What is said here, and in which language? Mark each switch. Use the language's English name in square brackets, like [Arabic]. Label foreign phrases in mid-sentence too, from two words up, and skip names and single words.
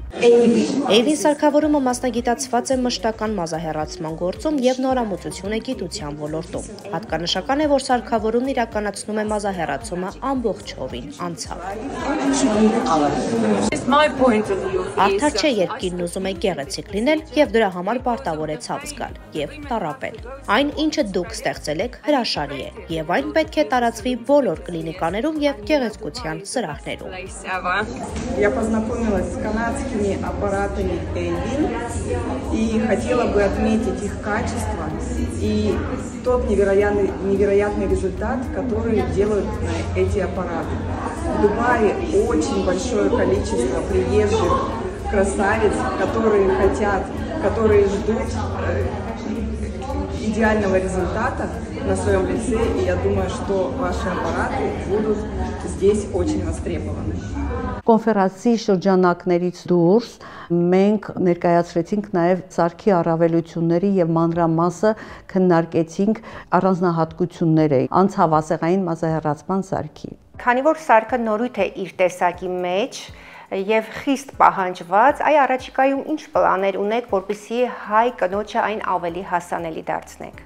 [Armenian] Avin սարքավորումը մասնագիտացված է մշտական մազահեռացման գործում եւ նորամուծություն է գիտության ոլորտում։ Հատկանշական է, որ սարքավորումն իրականացնում է մազահեռացումը ամբողջովին անցավ։ Արդար չէ, երբ կինն ուզում է գեղեցիկ լինել եւ դրա համար պարտավոր է ցավ զգալ եւ տառապել։ Այն, ինչը դուք ստեղծել եք, հրաշալի է եւ այն պետք է տարածվի բոլոր կլինիկաներում եւ գեղեցկության сырахներում։ [Russian] Аппаратами Avin и хотела бы отметить их качество и тот невероятный результат, который делают эти аппараты. В Дубае очень большое количество приезжих красавиц, которые хотят, которые ждут идеального результата на своем лице, и я думаю, что ваши аппараты будут здесь очень востребованы. [Armenian] Կոնֆերանսի շրջանակներից դուրս մենք ներկայացրեցինք նաև սարքի առավելությունների եւ մանրամասը քննարկեցինք առանձնահատկությունները անցավ ասեղային մազահեռացման սարքի։ Քանի որ սարքը նորույթ է իր տեսակի մեջ եւ խիստ պահանջված, այ առաջիկայում ինչ պլաններ ունեք, որպեսզի հայ կնոջը այն ավելի հասանելի դարձնեք։